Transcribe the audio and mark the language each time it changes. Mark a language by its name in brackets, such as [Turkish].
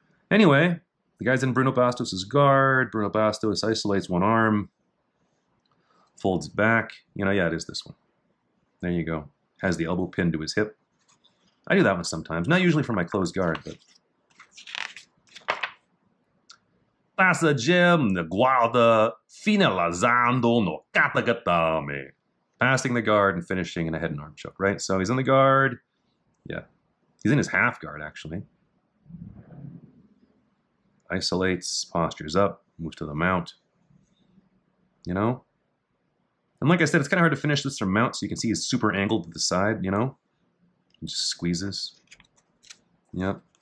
[English] Anyway, the guy's in Bruno Bastos' guard. Bruno Bastos isolates one arm, folds it back. Yeah, it is this one. There you go. Has the elbow pinned to his hip. I do that one sometimes. Not usually for my closed guard, but... [Portuguese] Passagem de guarda finalizando no katagatame. [English] Passing the guard and finishing in a head and arm choke, right? So he's in the guard. Yeah. He's in his half guard, actually. Isolates, postures up, moves to the mount. And like I said, it's kind of hard to finish this from mount, so you can see he's super angled to the side, He just squeezes. Yep.